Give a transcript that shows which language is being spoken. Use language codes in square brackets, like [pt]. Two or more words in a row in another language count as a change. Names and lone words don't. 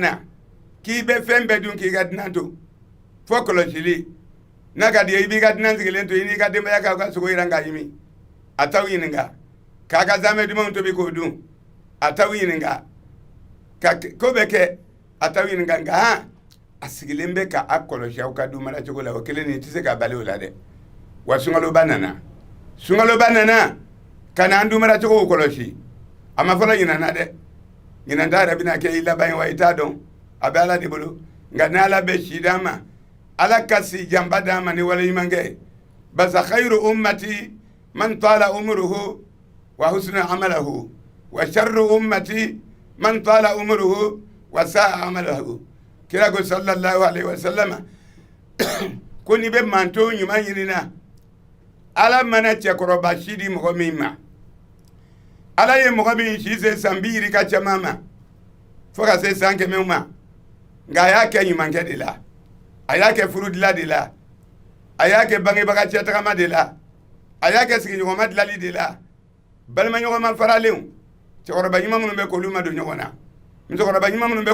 [bm] na k'i bɛ fɛn bɛɛ dun k'i ka dunan to fɔ kɔlɔsili n'a ka di ye i b'i ka dunan sigilen to i n'i ka denbaya k'aw ka sogo yiran k'a ɲimi a t'aw ɲininka k'a ka zamɛ dumanw tobi k'o dun a t'aw ɲininka ka ko bɛ kɛ a t'aw ɲininka nka a sigilen bɛ k'a kɔlɔsi aw ka dun mara cogo la o kelen ni i tɛ se k'a bali o la dɛ wa sunkaloba nana ka n'an dun mara cogo kɔlɔsi a ma fɔlɔ ɲinana dɛ ɲinanta yɛrɛ bɛna kɛ i laban ye wa i t'a dɔn a bɛ ala de bolo nka ni ala bɛ si d'an ma ala ka si janba d'an ma ni waleɲuman kɛ basa [ar] خير أمتي من طال عمره وحسن عمله وشر أمتي من طال عمره وساء عمله [bm] kira ko [ar] صلى الله عليه وسلم [bm] ko ni bɛ manto ɲuman ɲinina ala mana cɛkɔrɔba si di mɔgɔ min ma ala ye mɔgɔ min si se san 2 yiri ka caman ma fo ka se san 100 ma nka a y'a kɛ ɲumankɛ de la a y'a kɛ furudila de la a y'a kɛ bangebaga cɛtagama de la a y'a kɛ sigiɲɔgɔnma dilali de la balimaɲɔgɔnma faralenw cɛkɔrɔba ɲuman minnu bɛ k'olu ma don ɲɔgɔn na musokɔrɔba ɲuman minnu bɛ